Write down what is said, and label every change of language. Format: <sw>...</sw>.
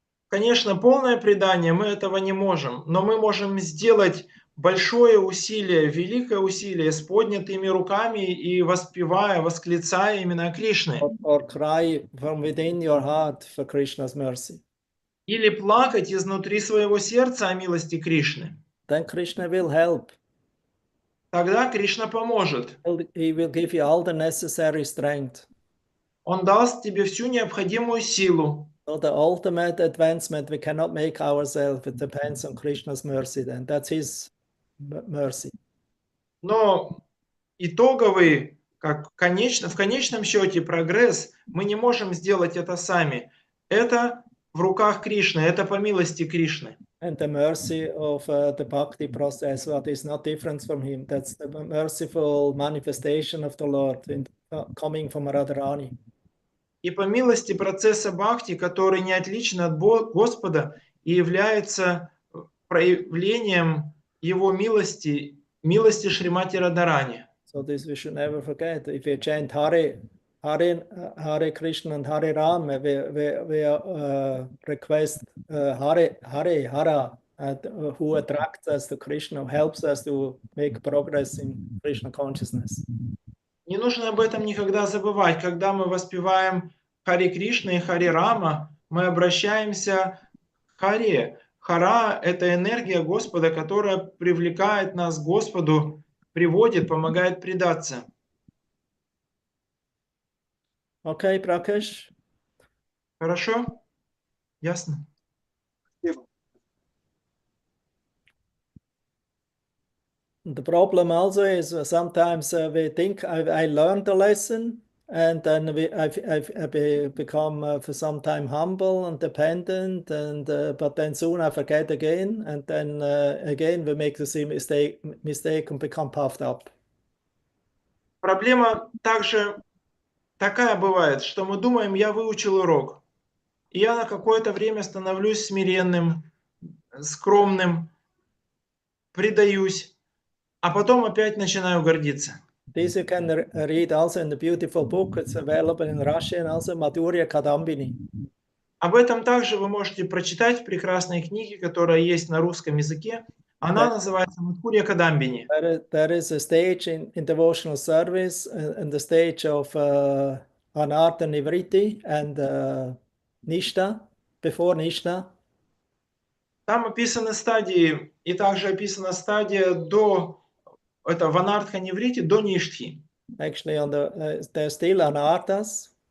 <ru>Конечно, полное предание мы этого не можем, но мы можем сделать большое усилие, великое усилие с поднятыми руками и воспевая, восклицая имена Кришны.</ru> <en>Or cry from within your heart for Krishna's mercy.</en> <ru>Или плакать изнутри своего сердца о милости Кришны.</ru> <en>Then Krishna will help.</en> <ru>Тогда Кришна поможет.</ru> <en>He will give you all the necessary strength.</en> <ru>Он даст тебе всю необходимую силу.</ru> <en>So the ultimate advancement we cannot make ourselves. It depends on Krishna's mercy. Then that's His mercy.</en> <ru>Но итоговый, в конечном счете прогресс, мы не можем сделать это сами. Это в руках Кришны, это по милости Кришны.</ru> <en>And the mercy of the bhakti process, what is not different from Him. That's the merciful manifestation of the Lord coming from Radharani.</en> <ru>И по милости процесса бхакти, который не отличен от Господа и является проявлением Его милости, милости Шримати Радharani.</ru> <en>So this we should never forget. If we chant Hare Krishna and Hare Ram, we request Hare Hara, who attracts us to Krishna, who helps us to make progress in Krishna consciousness.</en> <ru>Не нужно об этом никогда забывать. Когда мы воспеваем Харе Кришна и Харе Рама, мы обращаемся к Харе. Хара – это энергия Господа, которая привлекает нас к Господу, приводит, помогает предаться.</ru> <en>Okay, Prakash?</en> <ru>Хорошо? Ясно?</ru> <en>The problem also is sometimes we think I learned the lesson, and then I become for some time humble and dependent, and but then soon I forget again, and then again we make the same mistake and become puffed up.</en> <ru>Проблема также такая бывает, что мы думаем, я выучил урок, и я на какое-то время становлюсь смиренным, скромным, предаюсь, а потом опять начинаю гордиться.</ru> <en>This you can read also in the beautiful book. It's available in Russian also, Madhurya Kadambini.</en> <ru>Об этом также вы можете прочитать в прекрасной книге, которая есть на русском языке. Она называется Madhurya Kadambini.</ru> <en>There is a stage in devotional service, and the stage of Anartha Nivritti and Nishta, before Nishta.</en> <ru>Там описаны стадии, и также описана стадия до это Ванартха Ниврити, до Ништхи.</ru> <en>Actually, there's still Anarthas.</en>